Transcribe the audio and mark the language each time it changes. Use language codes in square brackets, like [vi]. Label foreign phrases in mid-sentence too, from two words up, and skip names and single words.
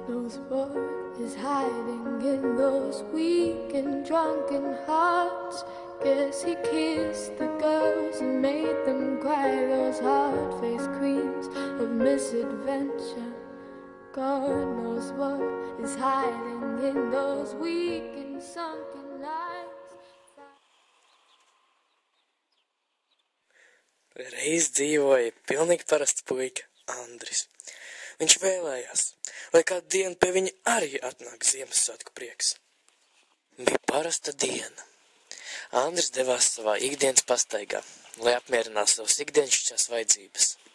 [en] knows what is hiding in those weak and drunken hearts. Guess he kissed the girls and made them cry, those hard-faced queens of misadventure. God knows what is hiding in those weak and sunken lines. [lv] Reiz dzīvoja pilnīgi parasts puika Andris. Viņš vēlējās, lai kādu dienu pie viņa arī atnāk Ziemassvētku prieks. Bija parasta diena. Andris devās savā ikdienas pastaigā, lai apmierinātu savas ikdienišķās vajadzības.